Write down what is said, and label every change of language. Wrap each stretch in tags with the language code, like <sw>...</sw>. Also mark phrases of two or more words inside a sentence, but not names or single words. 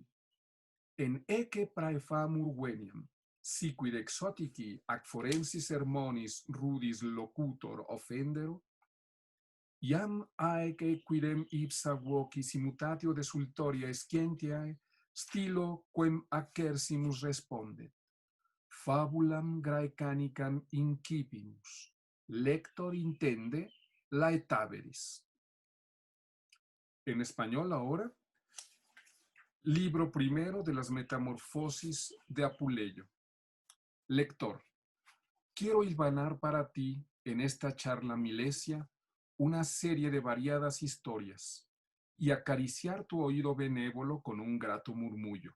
<la>En ecce praefamur veniam, siquid exotici ac forensi sermonis rudis locutor offendero, iam aece quidem ipsa vocis immutatio desultoria scientiae, stilo quem accersimus respondet. Fabulam graecanicam incipimus. Lector intende laetaveris.</la> <es>En español ahora, libro primero de las Metamorfosis de Apuleyo. Lector, quiero hilvanar para ti en esta charla milesia una serie de variadas historias y acariciar tu oído benévolo con un grato murmullo.</es>